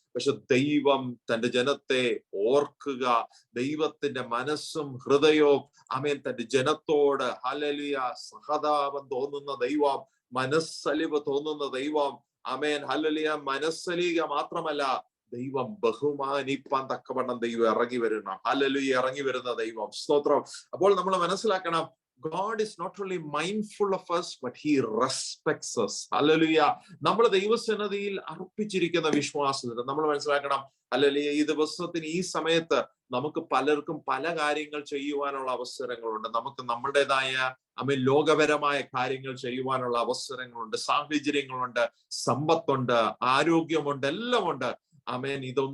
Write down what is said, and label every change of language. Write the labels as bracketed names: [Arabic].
[Malayalam] പക്ഷെ ദൈവം തന്റെ ജനത്തെ ഓർക്കുക, ദൈവത്തിന്റെ മനസ്സും ഹൃദയവും, ആമേൻ, തന്റെ ജനത്തോട്, ഹല്ലേലൂയ, സഹതാപം തോന്നുന്ന ദൈവം, മനസ്സലിവ് തോന്നുന്ന ദൈവം, ആമേൻ, ഹല്ലേലൂയ, മനസ്സലിക മാത്രമല്ല, ദൈവം ബഹുമാനിപ്പാൻ തക്കവണ്ണം ദൈവം ഇറങ്ങി വരുന്ന, ഹല്ലേലൂയ, ഇറങ്ങി വരുന്ന ദൈവം. സ്തോത്രം. അപ്പോൾ നമ്മൾ മനസ്സിലാക്കണം, [English] God is not only mindful of us, but he respects us. [Malayalam] Hallelujah. നമ്മൾ ദൈവസന്നിധിയിൽ അർപ്പിച്ചിരിക്കുന്ന വിശ്വാസത്തിൽ നമ്മൾ മനസ്സിലാക്കണം, ഹല്ലേലൂയ, ഈ ദിവസത്തിന്, ഈ സമയത്ത് നമുക്ക് പലർക്കും പല കാര്യങ്ങൾ ചെയ്യുവാനുള്ള അവസരങ്ങളുണ്ട്. നമുക്ക് നമ്മുടേതായ, ആമേൻ, ലോകപരമായ കാര്യങ്ങൾ ചെയ്യുവാനുള്ള അവസരങ്ങളുണ്ട്, സാഹചര്യങ്ങളുണ്ട്, സമ്പത്തുണ്ട്, ആരോഗ്യമുണ്ട്, എല്ലാം ഉണ്ട്. ആമേൻ.